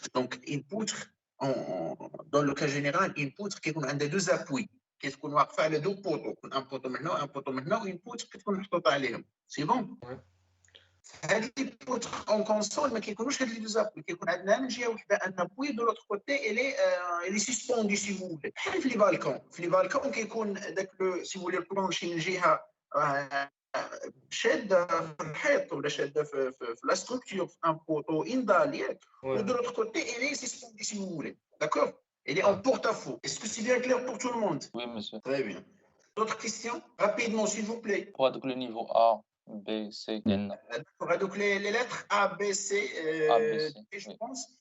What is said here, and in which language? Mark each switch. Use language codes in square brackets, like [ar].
[fr] Donc, une poutre, dans le cas général, une poutre qui a deux appuis. Qu'est-ce qu'on va faire? Les deux poteaux. Un poteau maintenant, une poutre qui est [ar] عليهم. [fr] C'est bon? [ar] هذه [fr] les poutres en console [ar] ما كيكونوش هاد [fr] les deux appuis. [ar] كيكون عندنا من جهه وحده [fr] un appui, de l'autre côté, elle est suspendue, si vous voulez. [ar] بحال في [fr] les balcons [ar] كيكون داك [fr] si vous voulez [ar] البلونشي من جهه شاده في الحيط ولا شاده في [fr] la structure, un poteau, une dalle, [ar] ياك. [fr] Ouais. Ou de l'autre côté, elle est suspendue, si vous voulez. D'accord? Elle est en porte-à-faux. Est-ce que c'est bien clair pour tout le monde? Oui, monsieur. Très bien. D'autres questions? Rapidement, s'il vous plaît. Pour le niveau A, B, C, N. D'accord. Donc, les lettres A, B, C, A, B, C, je oui. pense.